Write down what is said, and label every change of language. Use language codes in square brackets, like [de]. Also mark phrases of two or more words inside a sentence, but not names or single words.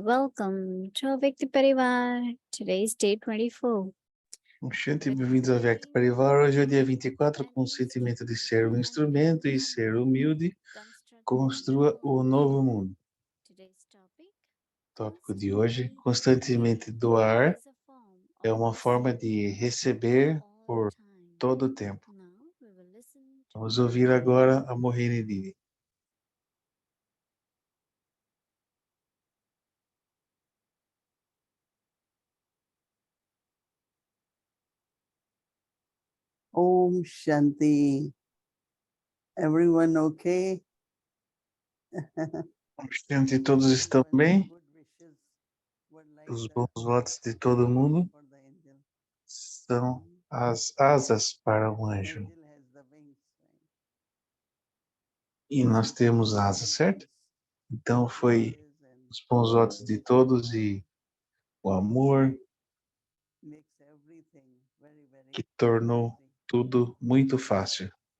[en] Welcome to Vyakti Parivar. Today is day 24. [pt] Shanti, bem-vindos ao Vyakti Parivar. Hoje é o dia 24, com o sentimento de ser um instrumento e ser humilde. Construa o novo mundo. Tópico de hoje, constantemente doar é uma forma de receber por todo o tempo. Vamos ouvir agora a Mohini Didi. [sa] ॐ शान्ति. [en] Everyone okay? [pt] Shanti, todos estão bem? Os bons votos de todo mundo são as asas para o anjo. E nós temos asas, certo? Então foi os bons votos de todos e o amor que tornou tudo muito fácil.